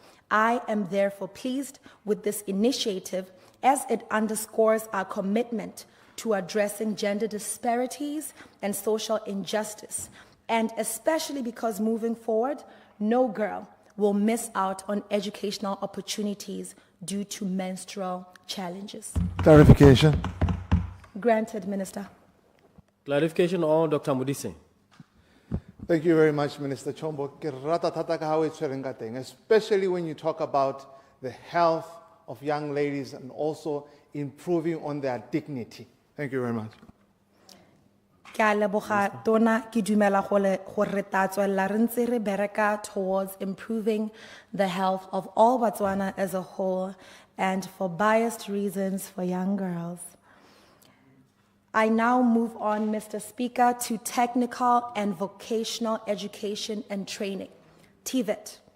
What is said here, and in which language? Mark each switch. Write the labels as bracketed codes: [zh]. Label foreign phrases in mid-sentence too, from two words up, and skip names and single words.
[en] I am therefore pleased with this initiative as it underscores our commitment to addressing gender disparities and social injustice, and especially because moving forward, no girl will miss out on educational opportunities due to menstrual challenges. Clarification. Granted, Minister. Clarification on Dr. Modise. Thank you very much, Minister Chombo. [tn] Ke rata thata ka ha o e tshwereng ka teng, [en] especially when you talk about the health of young ladies and also improving on their dignity. Thank you very much. [tn] Ke a leboga tona, ke dumela gore ta tswella re ntse re bereka [en] towards improving the health of all Botswana as a whole and for biased reasons for young girls. I now move on, Mr. Speaker, to technical and vocational education and training, TVET.